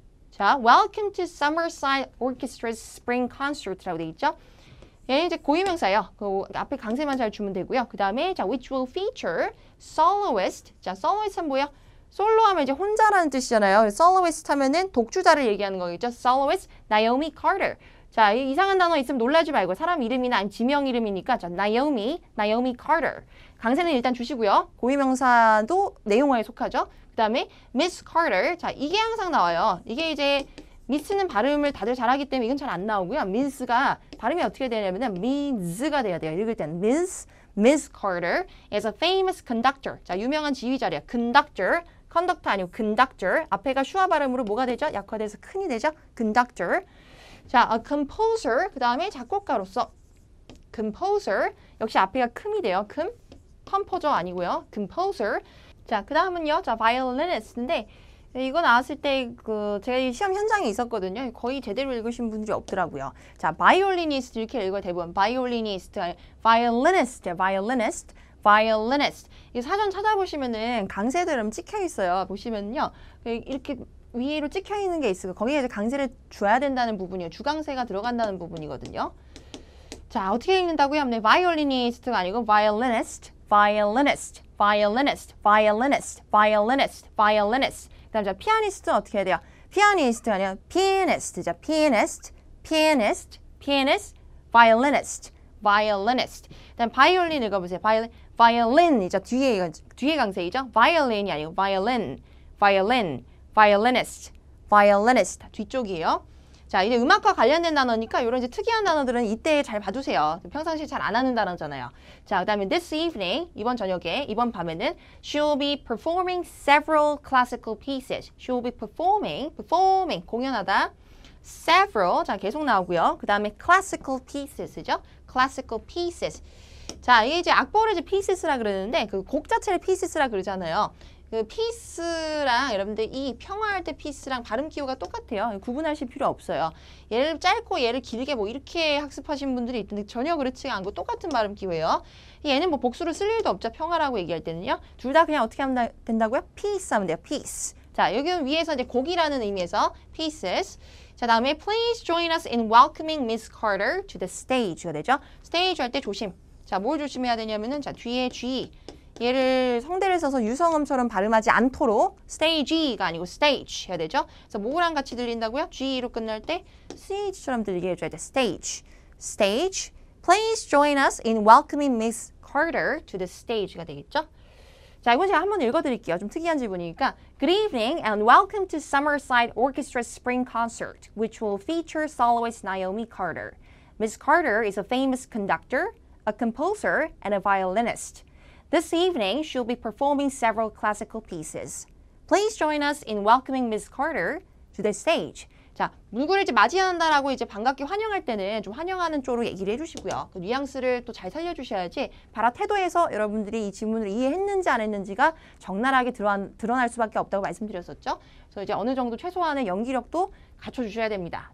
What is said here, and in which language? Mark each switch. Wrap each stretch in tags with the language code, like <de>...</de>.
<en>자, Welcome to Summerside Orchestra's Spring Concert라고 돼 있죠.</en> <ko>얘는 이제 고유명사예요. 그 앞에 강세만 잘 주면 되고요. 그 다음에 자,</ko> <en>which will feature soloist.</en> <ko>자, soloist는 뭐야? 솔로 하면 이제 혼자라는 뜻이잖아요. soloist 하면은 독주자를 얘기하는 거겠죠.</ko> <en>soloist Naomi Carter.</en> <ko>자, 이상한 단어 있으면 놀라지 말고 사람 이름이나 아니면 지명 이름이니까 자, Naomi Carter. 강세는 일단 주시고요. 고유명사도 내용어에 속하죠. 그 다음에 Miss Carter. 자, 이게 항상 나와요. 이게 이제 미스는 발음을 다들 잘하기 때문에 이건 잘 안 나오고요. 미스가 발음이 어떻게 되냐면 미즈가 돼야 돼요. 읽을 때는</ko> <en>Miss Carter is a famous conductor.</en> <ko>자, 유명한 지휘자래요.</ko> <en>conductor 아니고 conductor.</en> <ko>앞에가 슈아 발음으로 뭐가 되죠? 약화돼서 큰이 되죠? conductor. 자, a composer. 그 다음에 작곡가로서 composer. 역시 앞에가 큼이 돼요. 컴포저 아니고요. composer. 자, 그 다음은요. 자, violinist인데 네, 이거 나왔을 때 제가 이 시험 현장에 있었거든요. 거의 제대로 읽으신 분들이 없더라고요. 자, 바이올리니스트 이렇게 읽어요. 대부분 바이올리니스트, 바이올리니스트, 바이올리니스트, 바이올리니스트. 이 사전 찾아보시면은 강세들은 찍혀 있어요. 보시면요, 이렇게 위로 찍혀 있는 게 있어요. 거기에 이제 강세를 줘야 된다는 부분이에요. 주강세가 들어간다는 부분이거든요. 자, 어떻게 읽는다고요?</ko> <en>네,</en> <ko>바이올리니스트가 아니고</ko> <en>violinist, violinist, violinist, violinist, violinist, violinist.</en> <ko>그다음 자, 피아니스트는 어떻게 해야 돼요? 피아니스트가 아니라 pianist죠.</ko> <en>pianist, pianist, pianist, violinist, violinist.</en> <ko>그다음 바이올린 읽어보세요.</ko> <en>violin이죠.</en> <ko>뒤에 강세이죠.</ko> <en>violin이 아니고 violin, violin, violinist, violinist. 뒤쪽이에요.</en> <ko>자, 이제 음악과 관련된 단어니까 이런 이제 특이한 단어들은 이때 잘 봐두세요. 평상시에 잘 안 하는 단어잖아요.</ko> <en>자, 그 다음에 this evening,</en> <ko>이번 저녁에, 이번 밤에는</ko> <en>she will be performing several classical pieces. She will be performing,</en> <ko>공연하다. several, 자, 계속 나오고요. 그 다음에 classical pieces죠.</ko> <en>classical pieces.</en> <ko>자, 이게 이제 악보를 이제 pieces라 그러는데 그 곡 자체를 pieces라 그러잖아요. 그 피스랑 여러분들 이 평화할 때 피스랑 발음 기호가 똑같아요. 구분하실 필요 없어요. 얘를 짧고 얘를 길게 뭐 이렇게 학습하신 분들이 있는데 전혀 그렇지가 않고 똑같은 발음 기호예요. 얘는 뭐 복수를 쓸 일도 없죠. 평화라고 얘기할 때는요. 둘 다 그냥 어떻게 하면 된다고요? peace 하면 돼요. peace. 자, 여기는 위에서 이제 곡이라는 의미에서 pieces. 자, 다음에</ko> <en>please join us in welcoming Miss Carter to the stage가 되죠.</en> <ko>stage 할 때 조심. 자, 뭘 조심해야 되냐면은 자, 뒤에 G. 얘를 성대를 써서 유성음처럼 발음하지 않도록 stage가 아니고 stage 해야 되죠. 그래서 뭐랑 같이 들린다고요? G로 끝날 때 CH처럼 들리게 해줘야 돼.</ko> <en>stage, stage. Please join us in welcoming Miss Carter to the stage가 되겠죠.</en> <ko>자, 이건 제가 한번 읽어드릴게요. 좀 특이한 질문이니까.</ko> <en>Good evening and welcome to Summerside Orchestra's Spring Concert, which will feature soloist Naomi Carter. Miss Carter is a famous conductor, a composer, and a violinist. This evening, she'll be performing several classical pieces. Please join us in welcoming Miss Carter to the stage.</en> <ko>자, 누구를 이제 맞이한다라고 이제 반갑게 환영할 때는 좀 환영하는 쪽으로 얘기를 해주시고요. 그 뉘앙스를 또 잘 살려주셔야지 발화 태도에서 여러분들이 이 질문을 이해했는지 안 했는지가 적나라하게 드러날 수밖에 없다고 말씀드렸었죠. 그래서 이제 어느 정도 최소한의 연기력도 갖춰주셔야 됩니다.</ko>